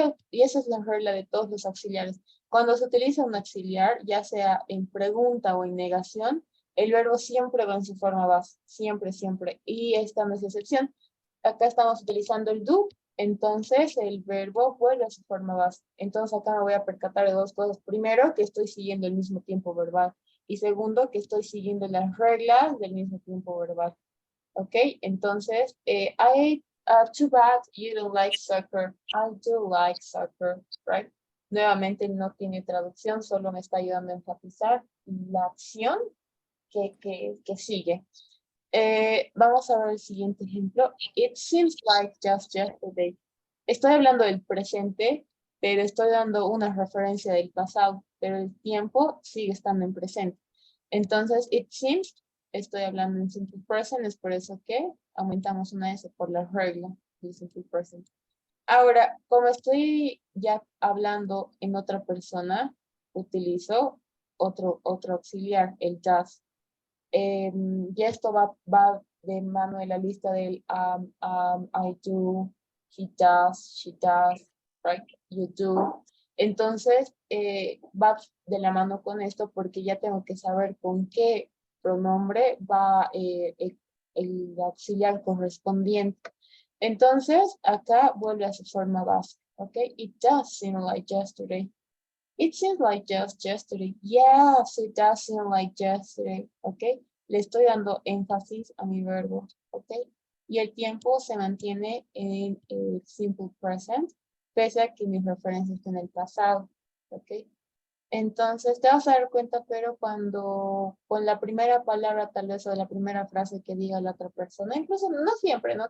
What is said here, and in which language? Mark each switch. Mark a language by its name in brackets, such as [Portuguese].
[Spanish] Y esa es la regla de todos los auxiliares. Cuando se utiliza un auxiliar, ya sea en pregunta o en negación, el verbo siempre va en su forma base, siempre, siempre. Y esta no es excepción. Acá estamos utilizando el do, entonces el verbo vuelve a su forma base. Entonces acá me voy a percatar de dos cosas. Primero, que estoy siguiendo el mismo tiempo verbal. Y segundo, que estoy siguiendo las reglas del mismo tiempo verbal. ¿Ok? [English] Entonces, too bad you don't like soccer. I do like soccer, right? [Spanish] Nuevamente no tiene traducción, solo me está ayudando a enfatizar la acción que sigue. Vamos a ver el siguiente ejemplo. [English] It seems like just yesterday. [Spanish] Estoy hablando del presente, pero estoy dando una referencia del pasado, pero el tiempo sigue estando en presente. Entonces, it seems, estoy hablando en simple present, es por eso que aumentamos una S por la regla del simple present. Ahora, como estoy ya hablando en otra persona, utilizo otro auxiliar, el does. Y esto va de mano de la lista del [English] I do, he does, she does, right? You do. [Spanish] Entonces, va de la mano con esto porque ya tengo que saber con qué pronombre va el auxiliar correspondiente. Entonces, acá vuelve a su forma base, ¿ok? [English] It does seem like yesterday. It seems like just yesterday. Yes, it does seem like yesterday. ¿Ok? [Spanish] Le estoy dando énfasis a mi verbo. ¿Ok? Y el tiempo se mantiene en el simple present, pese a que mi referencia está en el pasado. ¿Ok? Entonces te vas a dar cuenta, pero cuando con la primera palabra tal vez o la primera frase que diga la otra persona, incluso no siempre, ¿no?